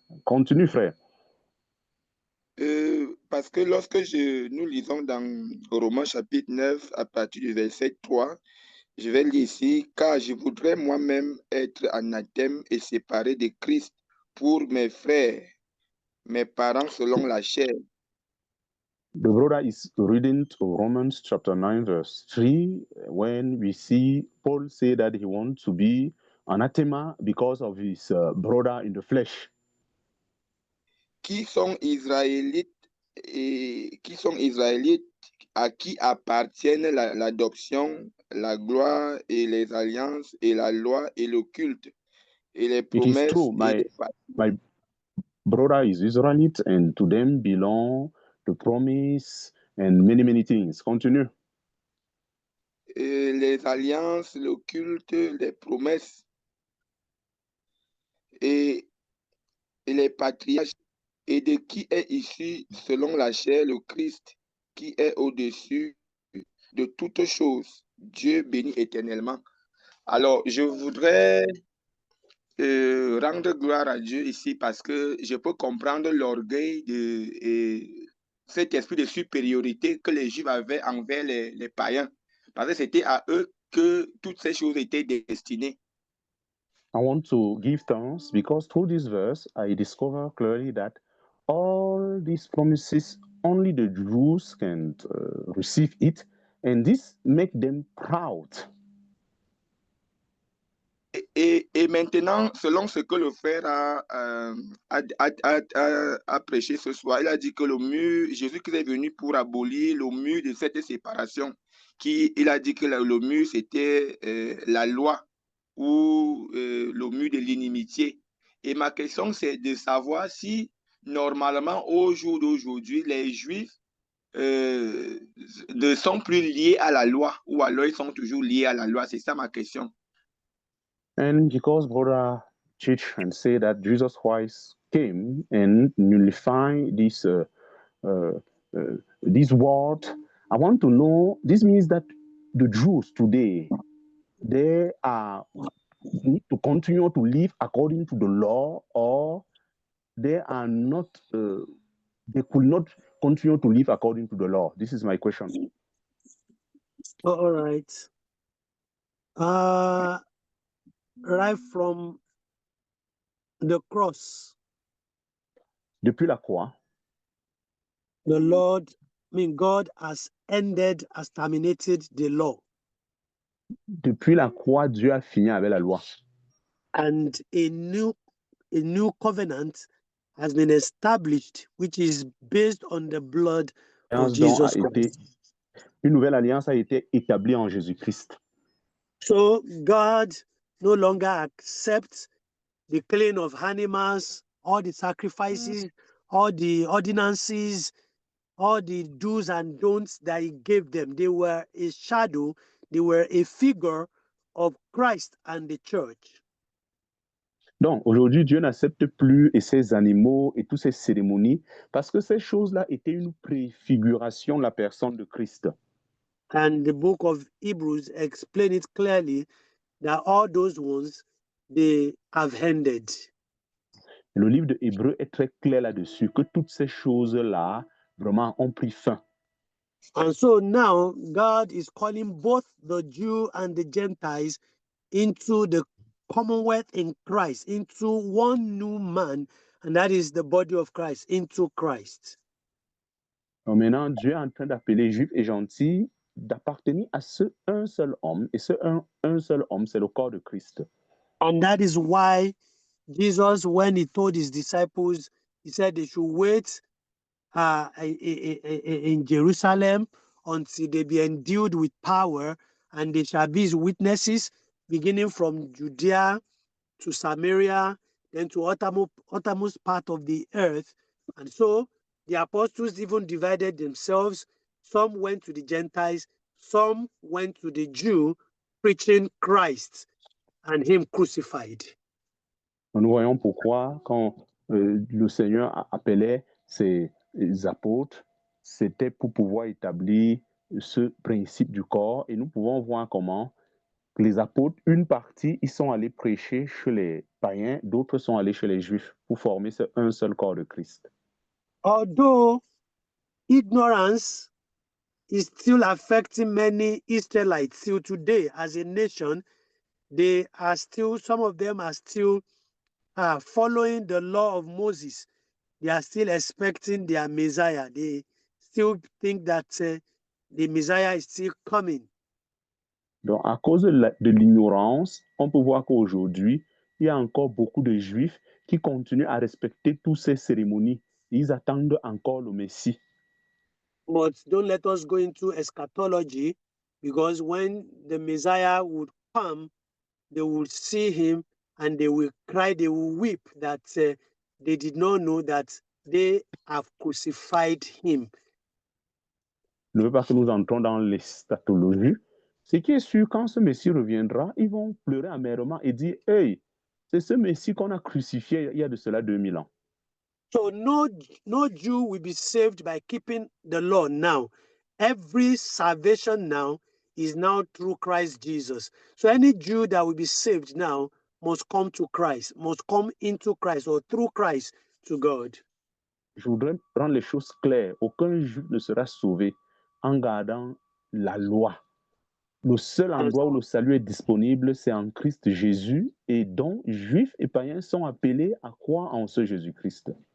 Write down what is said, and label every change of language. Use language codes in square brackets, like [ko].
[fr] Continue, frère. Parce que lorsque nous lisons dans Romains chapitre 9, à partir du verset 3, je vais lire ici, car je voudrais moi-même être anathème et séparé de Christ pour mes frères, mes parents selon la chair. [en] The brother is reading to Romans chapter 9, verse 3, when we see Paul say that he wants to be anathema because of his brother in the flesh. [fr] Qui sont israélites à qui appartiennent l'adoption, la gloire et les alliances et la loi et le culte et les promesses. [en] It is true, my brother is Israelite and to them belong the promise and many things. Continue. [fr] Les alliances, le culte, les promesses et les patriarches, et de qui est issu selon la chair le Christ, qui est au-dessus de toutes choses, Dieu béni éternellement. Alors, je voudrais rendre gloire à Dieu ici parce que je peux comprendre l'orgueil et cet esprit de supériorité que les Juifs avaient envers les païens, parce que c'était à eux que toutes ces choses étaient destinées. [en] I want to give thanks because through this verse, I discover clearly that all these promises, only the Jews can receive it, and this make them proud. [fr] Et maintenant, selon ce que le frère a prêché ce soir, il a dit que le mur, Jésus-Christ est venu pour abolir le mur de cette séparation. Il a dit que le mur, c'était la loi ou le mur de l'inimitié. Et ma question, c'est de savoir si, normalement, au jour d'aujourd'hui, les Juifs ne sont plus liés à la loi, ou alors ils sont toujours liés à la loi. C'est ça ma question. [en] And because brother teach and say that Jesus Christ came and nullified this word, I want to know, this means that the Jews today, they need to continue to live according to the law, or they are not, they could not continue to live according to the law. This is my question. All right. Right from the cross, [fr] Depuis la croix, [en] the God has terminated the law. [fr] depuis la croix, Dieu a fini avec la loi. [en] And a new covenant has been established, which is based on the blood of Jesus Christ. [fr] Une nouvelle alliance a été établie en Jésus-Christ. [en] So God no longer accepts the killing of animals, all the sacrifices, all the ordinances, all the do's and don'ts that he gave them. They were a shadow, they were a figure of Christ and the church. [fr] Donc, aujourd'hui, Dieu n'accepte plus ces animaux et toutes ces cérémonies parce que ces choses-là étaient une préfiguration de la personne de Christ. [en] And the book of Hebrews explain it clearly that all those ones, they have ended. [fr] Le livre de Hébreux est très clair là-dessus, que toutes ces choses-là, vraiment, ont pris fin. [en] And so now, God is calling both the Jew and the Gentiles into the commonwealth in Christ, into one new man, and that is the body of Christ, into Christ. [fr] Donc maintenant, Dieu est en train d'appeler Juifs et gentils d'appartenir à ce un seul homme, et ce un seul homme, c'est le corps de Christ. [en] And that is why Jesus, when he told his disciples, he said they should wait in Jerusalem until they be endued with power, and they shall be his witnesses, beginning from Judea to Samaria, then to uttermost part of the earth. And so the apostles even divided themselves. Some went to the Gentiles, some went to the Jew, preaching Christ and him crucified. [fr] Nous voyons pourquoi, quand le Seigneur appelait ses apôtres, c'était pour pouvoir établir ce principe du corps. Et nous pouvons voir comment les apôtres, une partie, ils sont allés prêcher chez les païens, d'autres sont allés chez les Juifs pour former un seul corps de Christ. [en] Although ignorance is still affecting many Israelites till today as a nation, they are still, some of them are still following the law of Moses. They are still expecting their Messiah. They still think that the Messiah is still coming. [fr] Donc, à cause de l'ignorance, on peut voir qu'aujourd'hui, il y a encore beaucoup de Juifs qui continuent à respecter toutes ces cérémonies. Ils attendent encore le Messie. [en] But don't let us go into eschatology, because when the Messiah would come, they will see him and they will cry, they will weep that they did not know that they have crucified him. [fr] Je ne veux pas que nous entrons dans l'eschatologie. Ce qui est sûr, quand ce Messie reviendra, ils vont pleurer amèrement et dire, « Hey, c'est ce Messie qu'on a crucifié il y a de cela 2000 ans. » [en] So no Jew will be saved by keeping the law now. Every salvation now is now through Christ Jesus. So any Jew that will be saved now must come to Christ, must come into Christ or through Christ to God. [fr] Je voudrais rendre les choses claires. Aucun Juif ne sera sauvé en gardant la loi. Le seul endroit où le salut est disponible, c'est en Christ Jésus, et dont Juifs et païens sont appelés à croire en ce Jésus-Christ.